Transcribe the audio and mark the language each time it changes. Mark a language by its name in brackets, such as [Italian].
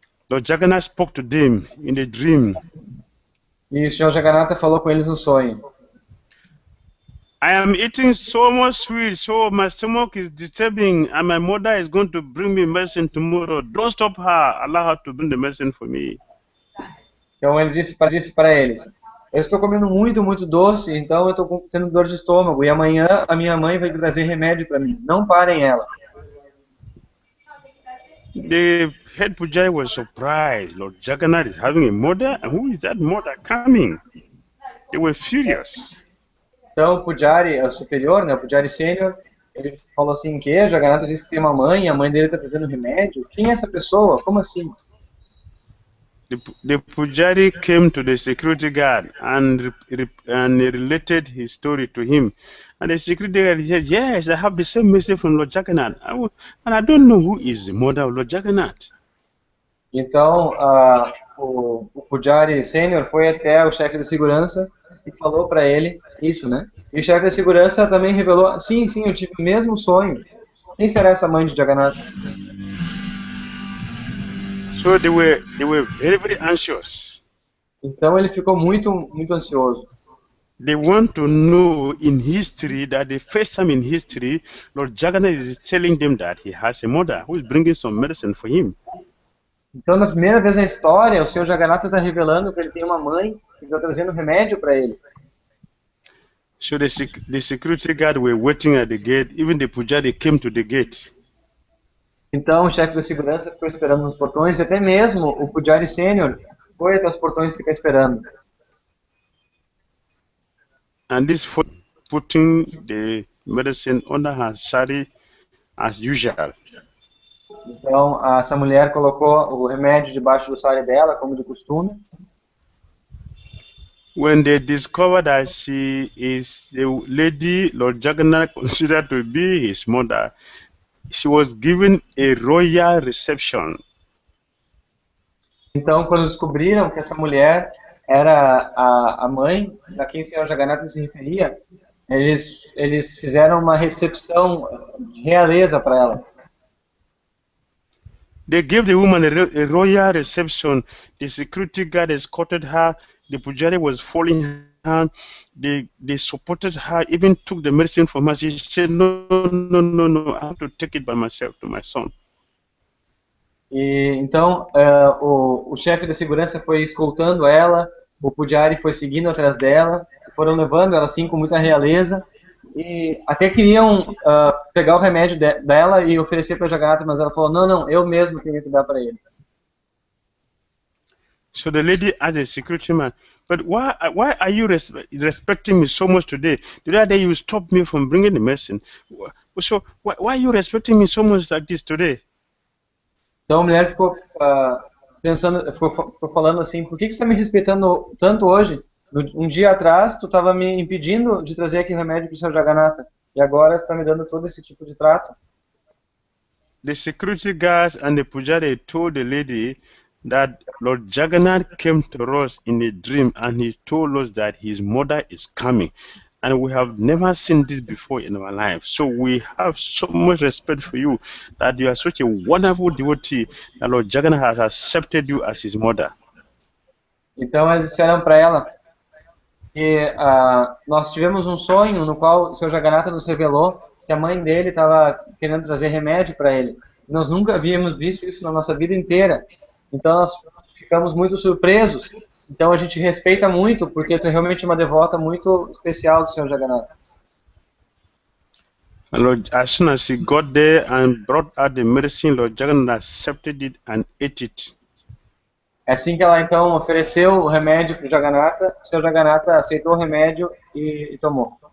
[English] Lord Jagannath spoke to them in a dream. [Portuguese] E o Senhor Jagannatha falou com eles no sonho. [English] "I am eating so much sweet, so my stomach is disturbing, and my mother is going to bring me medicine tomorrow. Don't stop her. Allow her to bring the medicine for me." [Portuguese] Então ele disse para eles, eu estou comendo muito, muito doce, então eu estou tendo dor de estômago, e amanhã a minha mãe vai trazer remédio para mim. Não parem ela. [English] The head Pujari was surprised. Lord Jagannath is having a mother, and who is that mother coming? They were furious. [Portuguese] Então o Pujari, o superior, né, o Pujari sênior, ele falou assim, que o Jagannatha disse que tem uma mãe, a mãe dele está trazendo remédio. Quem é essa pessoa? Como assim? [English] The Pujari came to the security guard and related his story to him. And the security guard said, yes, I have the same message from Lord Jagannath. And I don't know who is the mother of Lord Jagannath. [Portuguese] Então, o Pujari sênior foi até o chefe de segurança e falou para ele isso, né? E o chefe de segurança também revelou, sim, eu tive o mesmo sonho. Quem será essa mãe de Jagannatha? [English] So they were very, very anxious. [Portuguese] Então ele ficou muito, muito ansioso. [English] They want to know in history that the first time in history, Lord Jagannath is telling them that he has a mother who is bringing some medicine for him. [Portuguese] Então, na primeira vez na história, o Senhor Jagannatha está revelando que ele tem uma mãe que está trazendo remédio para ele. [English] So the security guard were waiting at the gate. Even the Pujari came to the gate. [Portuguese] Então, o chefe de segurança ficou esperando nos portões, e até mesmo o Pujari sênior foi até os portões ficar esperando. [English] And this putting the medicine under her sari as usual. [Portuguese] Então, essa mulher colocou o remédio debaixo do sari dela, como de costume. [English] When they discovered that she is the lady Lord Jagannath considered to be his mother, she was given a royal reception. [Portuguese] Então, quando descobriram que essa mulher era a mãe a quem o Senhor Jagannatha se referia, eles fizeram uma recepção de realeza para ela. [English] They gave the woman a royal reception. The security guard escorted her. The Pujari was following her. They supported her, even took the medicine from her. She said, no, I have to take it by myself to my son. [Portuguese] E então o chefe da segurança foi escoltando ela, o Pujari foi seguindo atrás dela, foram levando ela assim com muita realeza, e até queriam pegar o remédio dela e oferecer para Jagannatha, mas ela falou, não, eu mesmo tenho que dar para ele. [English] So the lady asked the security man, but why are you respecting me so much today? The other day you stopped me from bringing the medicine. So why are you respecting me so much like this today? [Portuguese] Então a mulher ficou ficou falando assim, por que você está me respeitando tanto hoje? Um dia atrás tu estava me impedindo de trazer aqui remédio para o Senhor Jagannatha, e agora tu está me dando todo esse tipo de trato. [English] The security guards and the Pujari told the lady that Lord Jagannath came to us in a dream and he told us that his mother is coming. And we have never seen this before in our life. So we have so much respect for you that you are such a wonderful devotee that Lord Jagannath has accepted you as his mother. [Portuguese] Então eles disseram para ela que nós tivemos um sonho no qual o Senhor Jagannatha nos revelou que a mãe dele estava querendo trazer remédio para ele. Nós nunca havíamos visto isso na nossa vida inteira. Então nós ficamos muito surpresos. Então a gente respeita muito, porque tu é realmente uma devota muito especial do Senhor Jagannatha. [English] Lord, as soon as he got there and brought out the medicine, Lord Jagannath accepted it and ate it. [Portuguese] Assim que ela então ofereceu o remédio para o Jagannatha, o Senhor Jagannatha aceitou o remédio e tomou.